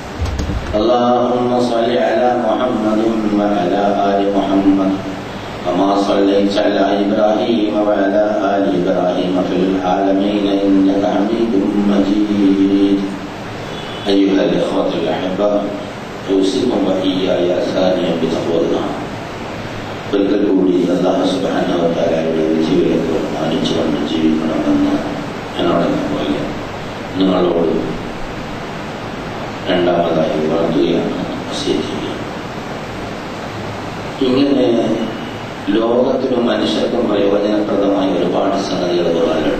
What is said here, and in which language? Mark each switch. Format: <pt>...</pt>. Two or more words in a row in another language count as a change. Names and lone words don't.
<ar>اللهم صل على محمد وعلى ال محمد كما صليت على إبراهيم وعلى آل إبراهيم في العالمين إنك حميد مجيد. أيها الإخوة الأحباء، أوصيكم وإياي ثانيا بتقوى الله.</ar> <ml>ഒരിക്കൽ കൂടി അല്ലാഹു</ml> <ar>سبحانه و</ar> <ml>തആലയുടെ വിധിവിലക്ക് മാനിച്ചുകൊണ്ട് ജീവിക്കണമെന്ന് എന്നോടൊപ്പം പോലെ നിങ്ങളോട് രണ്ടാമതായി വളർത്തുകയാണ് വസിയത്ത്. ഇങ്ങനെ ലോകത്തിനും മനുഷ്യർക്കും പ്രയോജനപ്രദമായ ഒരുപാട് സംഗതികൾ ഖുർആനിലുണ്ട്.</ml>